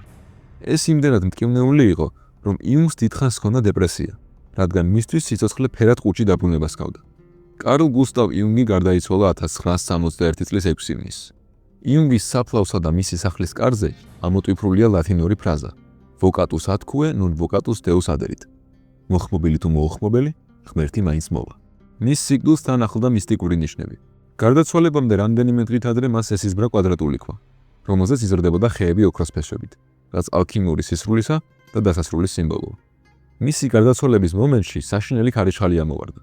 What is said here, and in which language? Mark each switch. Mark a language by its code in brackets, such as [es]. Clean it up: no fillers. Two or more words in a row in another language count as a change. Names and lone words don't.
[ka] ეს იმდენად მტკივნეული იყო, რომ იუნგს დიდხანს ჰქონდა დეპრესია, რადგან მისთვის სიცოცხლე ფერად ყუჩი დაბრუნება ჰგავდა. კარლ გუსტავ იუნგი გარდაიცვალა 1961 წლის 6 ივნისს. იუნგის საფლავსა და მისი სახლის კარზე ამოტვიფრულია ლათინური ფრაზა: [la] vocatus atque non vocatus deus aderit. [ka] მოხმობილი თუ მოუხმობელი, ღმერთი მაინც მოვა. მის სიკვდილს თან ახლდა მისტიკური ნიშნები. გარდაცვალებამდე რამდენიმე დღით ადრე მას ესიზმრა კვადრატული ქვა, რომელზეც იზრდებოდა ხეები ოქროს ფესვებით, რაც ალქიმიური სისრულისა და დასასრულის სიმბოლოა. მისი გარდაცვალების მომენტში საშინელი ქარიშხალი ამოვარდა.